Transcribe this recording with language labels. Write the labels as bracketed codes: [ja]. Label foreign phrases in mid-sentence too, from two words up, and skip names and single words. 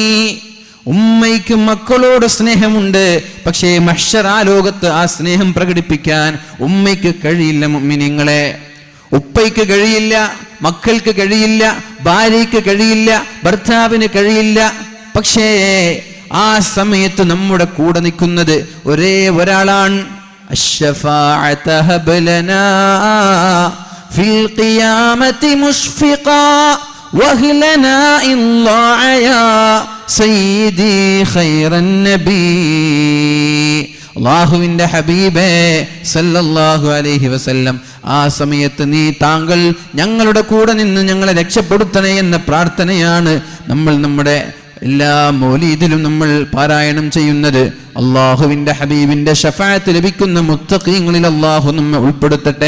[ml] ഉമ്മയ്ക്ക് മക്കളോട് സ്നേഹമുണ്ട്, പക്ഷേ മഹ്ശറാലോകത്ത് ആ സ്നേഹം പ്രകടിപ്പിക്കാൻ ഉമ്മയ്ക്ക് കഴിയില്ല. മുഅ്മിനീങ്ങളെ, ഉപ്പയ്ക്ക് കഴിയില്ല, മക്കൾക്ക് കഴിയില്ല, ഭാര്യയ്ക്ക് കഴിയില്ല, ഭർത്താവിന് കഴിയില്ല. പക്ഷേ ആ സമയത്ത് നമ്മുടെ കൂടെ നിൽക്കുന്നത് ഒരേ ഒരാളാണ്. [ar] الشفاعة هب لنا في القيامة مشفقا وهلنا إن ضاع يا سيدي خير النبي. [ml] അള്ളാഹുവിൻ്റെ ഹബീബേ [ar] صلى الله عليه وسلم, [ml] ആ സമയത്ത് നീ താങ്കൾ ഞങ്ങളുടെ കൂടെ നിന്ന് ഞങ്ങളെ രക്ഷപ്പെടുത്തണേ എന്ന പ്രാർത്ഥനയാണ് നമ്മൾ നമ്മുടെ എല്ലാ മൗലീദിലും നമ്മൾ പാരായണം ചെയ്യുന്നത്. അള്ളാഹുവിൻ്റെ ഹബീബിൻ്റെ ശഫാഅത്ത് ലഭിക്കുന്ന മുത്തഖീങ്ങളിൽ അള്ളാഹു നമ്മെ ഉൾപ്പെടുത്തട്ടെ.